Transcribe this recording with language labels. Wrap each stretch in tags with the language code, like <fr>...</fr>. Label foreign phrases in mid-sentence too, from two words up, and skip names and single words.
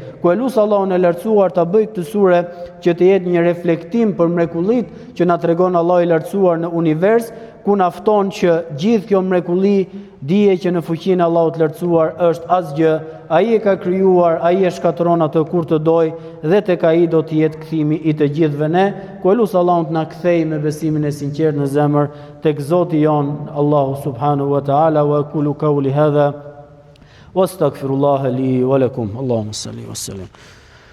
<sq>Ku e lut Allahun e lartësuar ta bëj këtë sure që të jetë një reflektim për mrekullitë që na tregon Allahu i lartësuar në univers, ku na fton që gjithë kjo mrekulli dije që në fuqinë e Allahut të lartësuar është asgjë, ai e ka krijuar, ai e shkatëron atë kur të doj dhe tek ai do të jetë kthimi i të gjithëve ne. Ku lut Allahun të na kthej me besimin e sinqert në zemër tek Zoti jon</sq> <ar>الله سبحانه وتعالى. وأقول قولي هذا وأستغفر الله لي ولكم. اللهم صل وسلم</ar>